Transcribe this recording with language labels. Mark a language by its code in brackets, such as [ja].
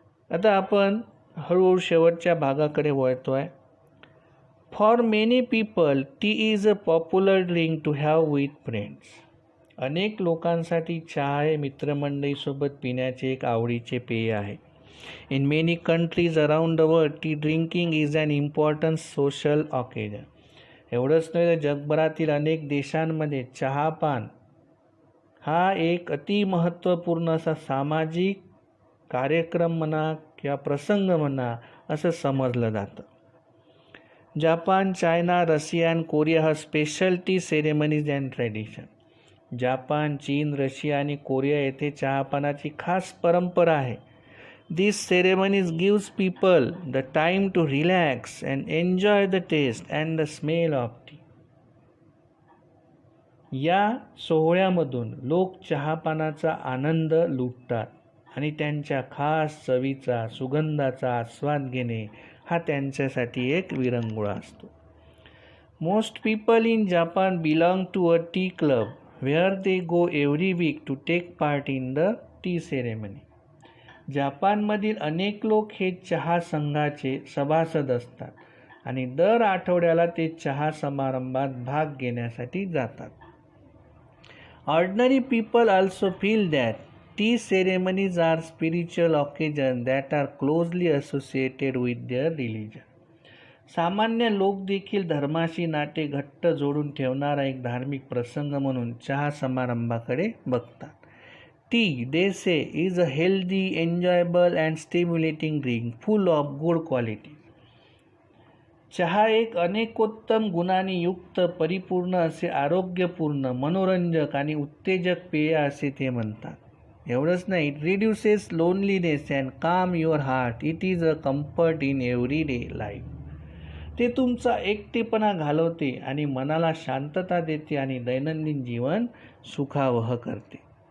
[mr] आता आपण हळूहळू शेवटच्या भागाकडे वळतो आहे. [en] For many people tea is a popular drink to have with friends. [mr] अनेक लोकांसाठी चहा हे मित्रमंडळीसोबत पिण्याचे एक आवडीचे पेय आहे. [en] In many countries around the world, tea drinking is an important social occasion. [mr] एवढंच नाही तर जगभरातील अनेक देशांमध्ये चहापान हा एक अति महत्त्वपूर्ण असा सामाजिक कार्यक्रम म्हणा किंवा प्रसंग म्हणा असं समजलं जातं. [en] Japan, China, Russia आणि Korea हा special tea ceremonies and tradition. [mr] Japan, चीन, रशिया आणि कोरिया येथे चहापानाची खास परंपरा आहे. [en] These ceremonies gives people the time to relax and enjoy the taste and the smell of tea. [mr] या सोहळ्यामधून लोक चहापानाचा आनंद लुटतात आणि त्यांच्या खास चवीचा, सुगंधाचा आस्वाद घेणे हा त्यांच्यासाठी एक विरंगुळा असतो. [en] Most people in Japan belong to a tea club where they go every week to take part in the tea ceremony. [mr] जापानमधील अनेक लोक हे चहा संघाचे सभासद असतात आणि दर आठवड्याला ते चहा समारंभात भाग घेण्यासाठी जातात. [en] Ordinary people also feel that tea ceremonies are spiritual occasion that are closely associated with their religion. [mr] सामान्य लोक देखील धर्माशी नाते घट्ट जोडून ठेवणारा एक धार्मिक प्रसंग म्हणून चहा समारंभाकडे बघतात. [en] Tea, they say, is a healthy, enjoyable and stimulating drink full of good qualities. [mr] चहा एक अनेकोत्तम गुणांनी युक्त, परिपूर्ण असे आरोग्यपूर्ण, मनोरंजक आणि उत्तेजक पेय असे ते म्हणतात. एवढंच नाही, [en] It reduces loneliness and calm your heart. It is a comfort in every day life. [mr] ते तुमचा एकटेपणा घालवते आणि मनाला शांतता देते आणि दैनंदिन जीवन सुखावह करते.